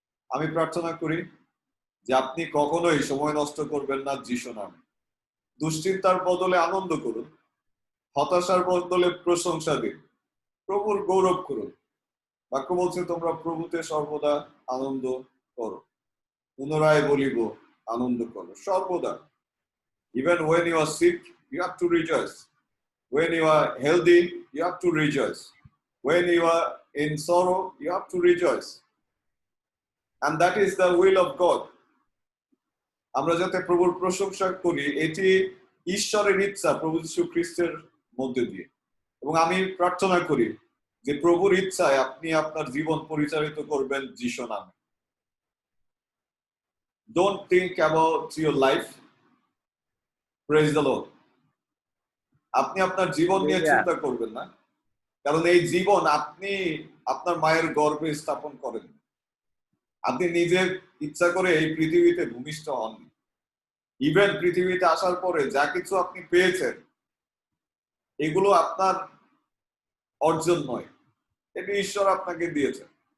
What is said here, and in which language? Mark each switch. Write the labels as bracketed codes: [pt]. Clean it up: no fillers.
[bn] আমি প্রার্থনা করি যে আপনি কখনোই সময় নষ্ট করবেন না যিশু নামে। দুশ্চিন্তার বদলে আনন্দ করুন, হতাশার বদলে প্রশংসা দিন, প্রভুর গৌরব করুন। বাক্য বলছে তোমরা প্রভুতে সর্বদা আনন্দ করো। পুনরায় বলিব আনন্দ করো সর্বদা। [en] Even when you are sick, you have to rejoice. When you are healthy, you have to rejoice. When you are in sorrow, you have to rejoice. And that is the will of God. [bn] আমরা যাতে প্রভুর প্রশংসা করি, এটি ঈশ্বরের ইচ্ছা প্রভু যীশু খ্রিস্টের মধ্যে দিয়ে। এবং আমি প্রার্থনা করি যে প্রভুর ইচ্ছায় আপনি আপনার জীবন পরিচালিত করবেন যিশু নামে। [en] Don't think about your life. Praise the Lord. [bn] আপনি আপনার জীবন নিয়ে চিন্তা করবেন না, কারণ এই জীবন আপনি আপনার মায়ের গর্ভে স্থাপন করেন। আপনি নিজের ইচ্ছা করে এই পৃথিবীতে ভূমিষ্ঠ হন। ইভেন পৃথিবীতে আসার পরে যা কিছু আপনি পেয়েছেন এগুলো আপনার অর্জন নয়, এটি ঈশ্বর আপনাকে দিয়েছেন।